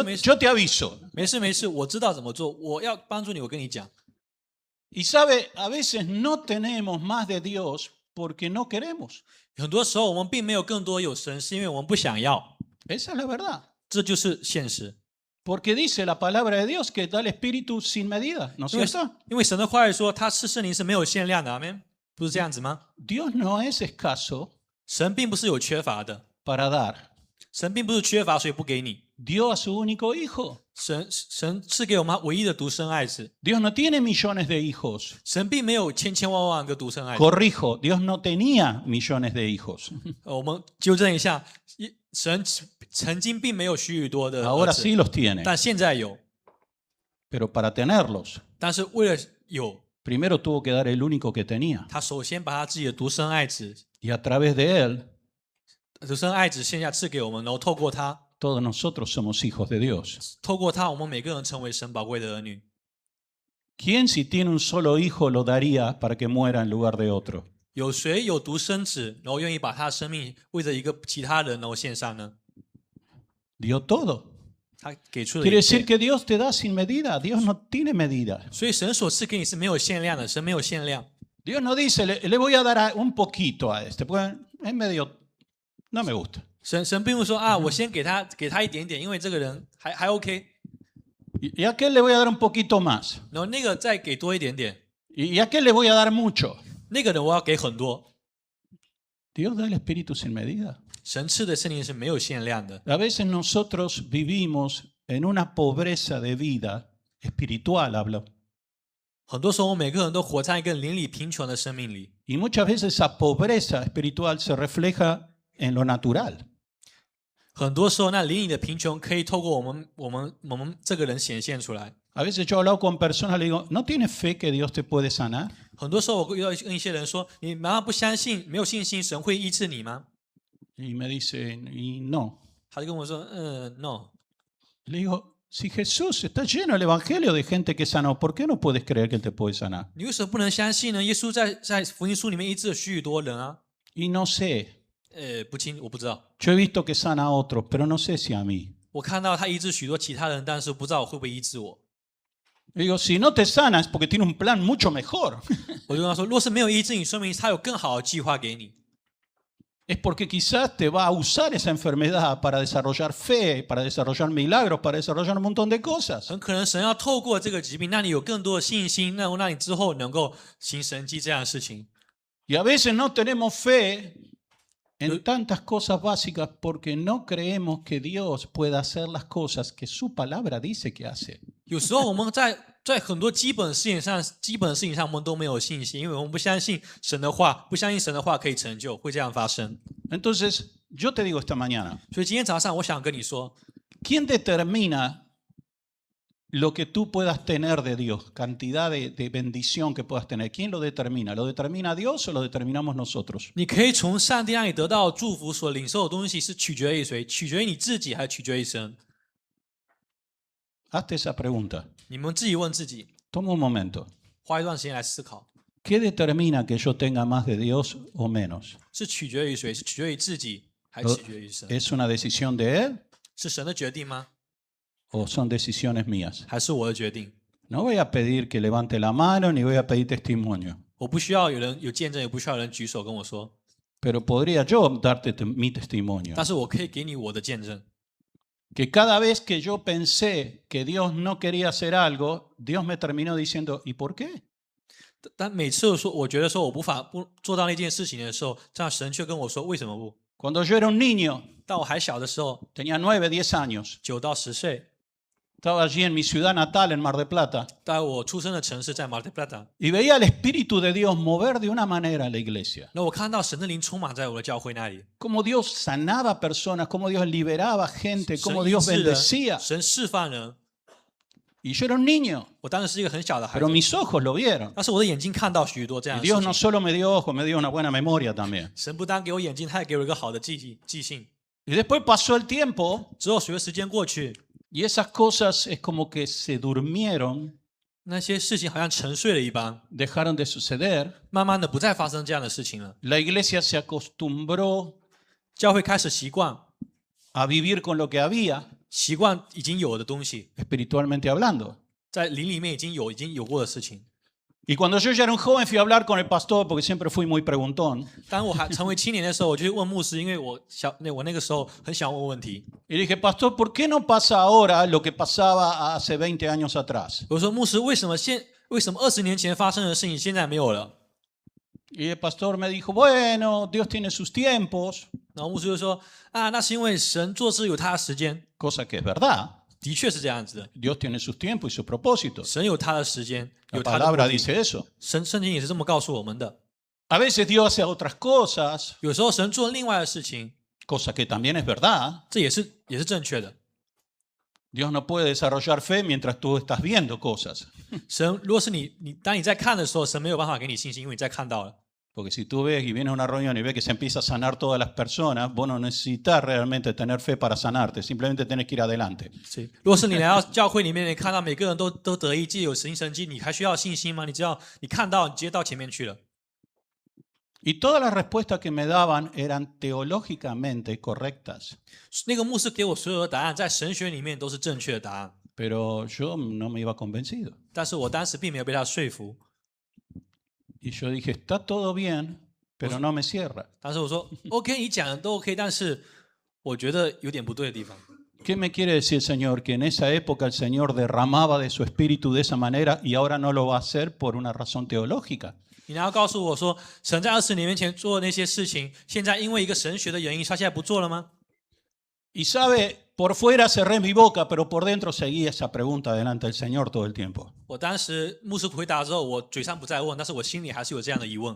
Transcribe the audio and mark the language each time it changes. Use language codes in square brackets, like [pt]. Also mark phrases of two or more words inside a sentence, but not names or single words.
[es] Yo te aviso. [zh] 没事没事，我知道怎么做，我要帮助你，我跟你讲。 [es] Y sabe, a veces no tenemos más de Dios porque no queremos. [zh] 很多时候我们并没有更多有神，是因为我们不想要， [es] Esa es la verdad. [zh] 这就是现实。 [es] Porque dice la palabra de Dios que da el Espíritu sin medida, ¿no es [zh] 因为 [es] cierto? [zh] 神的话语说，他赐圣灵是没有限量的，阿门。不是这样子吗？ [es] Dios no es escaso [zh] 神并不是有缺乏的， [es] para dar. [zh] 神并不是缺乏，所以不给你。 [es] Dio a su único hijo. [zh] 神赐给我们唯一的独生爱子， [es] Dios no tiene millones de hijos. [zh] 神并没有千千万万个独生爱子。 [es] Corrijo, Dios no tenía millones de hijos. [zh] 我们纠正一下，神曾经并没有许多的儿 [es] Ahora [zh] 子 [es] sí los tiene. [zh] 但现在有。 [es] Pero para tenerlos, [zh] 但是为了有， [es] primero tuvo que dar el único que tenía. [zh] 他首先把他自己的独生爱子， [es] Y a través de él, [zh] 独生爱子现下赐给我们，然后透过他， [es] todos nosotros somos hijos de Dios. [zh] 透过他，我们每个人成为神宝贵的儿女。 [es] ¿Quién si tiene un solo hijo lo daría para que muera en lugar de otro? [zh] 有谁有独生子，然后愿意把他的生命为着一个其他人然后献上呢？ [es] Dio todo. [zh] 他给出了 [es] Quiere [zh] 一 [es] decir [zh] 切， [es] que Dios te da sin medida. Dios no tiene medida. [zh] 所以神所赐给你是没有限量的，神没有限量。 [es] Dios no dice, le voy a dar un poquito a este, porque es medio, no me gusta. [zh] 神并不是说啊，我先给他一点点，因为这个人还 OK， [es] Y a aquel le voy a dar un poquito más. [zh] 然后那个再给多一点点， [es] Y a aquel le voy a dar mucho. [zh] 那个人我要给很多。 [es] Dios da el Espíritu sin medida. [zh] 神赐的圣灵是没有限量的。 [es] A veces nosotros vivimos en una pobreza de vida espiritual, hablo. [zh] 很多时候，我们每个人都活在一个邻里贫穷的生命里， [es] Y muchas veces esa pobreza espiritual se refleja en lo natural. [zh] 很多时候那邻里的贫穷可以透过我们这个人显现出来。 [es] A veces yo he hablado con personas, le digo, ¿no tienes fe que Dios te puede sanar? [zh] 很多时候我遇到跟一些人说：“你难道不相信、没有信心，神会医治你吗 [es] Y me dice, y no.？” [zh] 他就跟我说 ：“No。” [es] Le digo, si Jesús está lleno el Evangelio de gente que sanó, ¿por qué no puedes creer que Él te puede sanar? [zh] 你为什么不能相信呢？耶稣在福音书里面医治了许多人啊。 [es] Y no sé, [zh] 我不知道。 [es] yo he visto que sana a otros, pero no sé si a mí. [zh] 我看到他医治许多其他人，但是不知道会不会医治我。 [es] Le digo, si no te sana es porque tiene un plan mucho mejor. [zh] 我就跟他说：“若是没有医治你，说明他有更好的计划给你。 [es] Es porque quizás te va a usar esa enfermedad para desarrollar fe, para desarrollar milagros, para desarrollar un montón de cosas. [zh] 很可能神要透过这个疾病，让你有更多的信心，让你之后能够行神迹这样的事情。 [es] Y a veces no tenemos fe en tantas cosas básicas porque no creemos que Dios pueda hacer las cosas que su palabra dice que hace. [zh] 有时候我们在很多基本的事情上，我们都没有信心，因为我们不相信神的话，不相信神的话可以成就，会这样发生。 [es] Entonces, yo te digo esta mañana, [zh] 所以今天早上我想跟你说， [es] ¿quién determina lo que tú puedas tener de Dios? Cantidad de bendición que puedas tener. ¿Quién lo determina? ¿Lo determina Dios o lo determinamos nosotros? [zh] 你可以从上帝让你得到祝福所领受的东西是取决于谁？取决于你自己，还是取决于神？ [es] Hazte esa pregunta. [zh] 你们自己问自己， [es] Toma un momento. [zh] 花一段时间来思考， [es] ¿Qué determina que yo tenga más de Dios o menos? [zh] 是取决于谁？是取决于自己，还是取决于神？ [es] ¿Es una decisión de Él [zh] 是神的决定吗？ [es] o son decisiones mías? [zh] 还是我的决定？ [es] No voy a pedir que levante la mano ni voy a pedir testimonio. [zh] 我不需要有人有见证，也不需要有人举手跟我说。 [es] pero podría yo darte mi testimonio. [zh] 但是我可以给你我的见证。 [es] Que cada vez que yo pensé que Dios no quería hacer algo, Dios me terminó diciendo, ¿y por qué? [zh] 但每次我觉得说我无法不做到那件事情的时候，这样神却跟我说为什么不？ [es] Cuando yo era un niño, [zh] 当我还小的时候， [es] tenía 9, 10 años, [zh] 9 到10岁， [es] estaba allí en mi ciudad natal, en Mar del Plata, [zh] 在我出生的城市在马德 plata， [es] y veía al Espíritu de Dios mover de una manera a la iglesia. [zh] 那我看到神的灵充满在我的教会那里， [es] Cómo Dios sanaba personas, cómo Dios liberaba gente, [zh] 神 [es] cómo [zh] 医 [es] Dios [zh] 治人， [es] bendecía. [zh] 神释放人。 [es] Y yo era un niño, [zh] 我当时是一个很小的孩 [es] pero [zh] 子， [es] mis ojos lo vieron. [zh] 但是我的眼睛看到许多这 [es] Y [zh] 样的 [es] Dios [zh] 事 [es] no [zh] 情。 [es] solo me dio ojos, me dio una buena memoria también. [zh] 神不单给我眼睛，他也给我一个好的记性。 [es] Y después pasó el tiempo [zh] 之后随着时间过去， [es] y esas cosas es como que se durmieron, [zh] 那些事情好像沉睡了一般， [es] dejaron de suceder. [zh] 慢慢的不再发生这样的事情了。 [es] La iglesia se acostumbró [zh] 教会开始习惯 [es] a vivir con lo que había, [zh] 已经有的东西， [es] espiritualmente hablando. [zh] 在灵里面已经有过的事情。 [es] Y cuando yo ya era un joven fui a hablar con el pastor porque siempre fui muy preguntón. [zh] 当我还成为青年的时候，我就去问牧师，因为我那个时候很想问问题。 [es] Y dije, pastor, ¿por qué no pasa ahora lo que pasaba hace 20 años atrás? [zh] 我说牧师，为什么20年前发生的事情现在没有了？ [es] Y el pastor me dijo, bueno, Dios tiene sus tiempos, [zh] 然后牧师就说啊，那是因为神做事有他的时间， [es] cosa que es verdad. [zh] 的确是这样子的。 [es] Dios tiene sus tiempos y sus propósitos. [zh] 神有他的时间， [es] La [zh] 有他的 [es] palabra [zh] 目的。 [es] dice eso. [zh] 圣经也是这么告诉我们的。 [es] A veces Dios hace otras cosas, [zh] 有时候神做另外的事情， [es] cosa que también es verdad. [zh] 这也是正确的。 [es] Dios no puede desarrollar fe mientras tú estás viendo cosas. [zh] 神如果是当你在看的时候，神没有办法给你信心，因为你在看到了。 [es] Porque si tú ves y vienes a una reunión y ves que se empieza a sanar todas las personas, vos no necesitas realmente tener fe para sanarte, simplemente tenés que ir adelante. [zh] 所以，如果是你来到教会里面，你看到每个人都得医治，有行神迹，你还需要信心吗？你只要你看到，你直接到前面去了。 [es] Y todas las respuestas que me daban eran teológicamente correctas, [zh] 那个牧师给我所有的答案，在神学里面都是正确的答案， [es] pero yo no me iba convencido. [zh] 但是我当时并没有被他说服。 [es] Y yo dije, está todo bien, pero no me cierra. [zh] 当时我说 OK， 你讲的都 OK， 但是我觉得有点不对的地方。 [es] ¿Qué me quiere decir, Señor? Que en esa época el Señor derramaba de su espíritu de esa manera y ahora no lo va a hacer por una razón teológica. [zh] 你然后告诉我说，神在20年前做的那些事情，现在因为一个神学的原因，他现在不做了吗？ [es] Y sabe, por fuera cerré mi boca, pero por dentro seguía esa pregunta delante del Señor todo el tiempo. [zh] 我当时牧师回答之后，我嘴上不再问，但是我心里还是有这样的疑问。